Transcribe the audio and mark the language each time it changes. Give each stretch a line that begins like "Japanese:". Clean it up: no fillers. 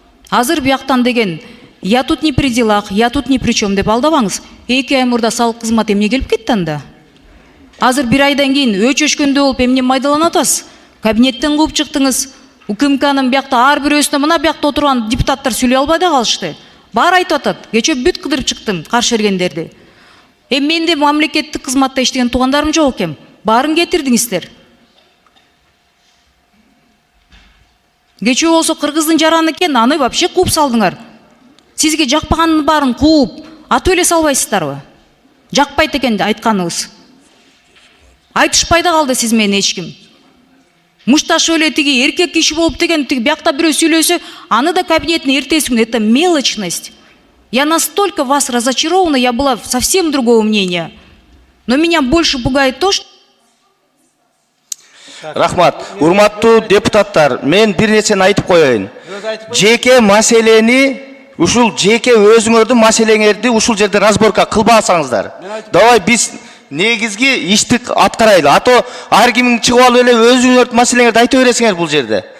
Kyrgyz: Азыр бияктан деген
Russian: я тут не при делах, я тут ни при чем
Kyrgyz: деп алдабаңыз. 2 ай мурда салык кызмат эмне келип кетти анда? Азыр 1 айдан кийин өчөшкөндө болуп эмне майдаланып атасыз? Кабинеттен кууп чыктыңыз. УКМКнын биякта ар бирөөсүнө мына биякта отурган депутаттар сүйлөй албай да калышты. Баары айтып атат. Кечээ бүт кыдырып чыктым каршы бергендерди. Менде мамлекеттик кызматта иштеген туугандарым жок экен. Баарын кетирдиңиздер. Кечээ болсо кыргыздын жараны экен, аны
Russian: вообще
Kyrgyz: кууп салдыңар. Сизге жакпаганын баарын кууп, атып эле салбайсыздарбы? Жакпайт экен айтканыңыз. Айтышпай да калды сиз менен эч ким. Мушташып эле тиги эркек киши болуп деген тиги биякта бирөө сүйлөсө, аны да кабинетине эртеси күнү.
Russian: Это мелочность. Я настолько вас разочарована, я была совсем другого мнения. Но меня больше пугает то, что...
Kyrgyz: Рахмат. Урматтуу депутаттар, мен бир нерсени айтып коеюн. Жеке маселени, ушул жеке өзүңөрдүн маселеңерди ушул жерде разборка кылбасаңыздар. Давай биз негизги ишти аткарайлы. А то ар кимиң чыгып алып эле өзүңөрдүн маселеңерди айта бересиңер бул жерде.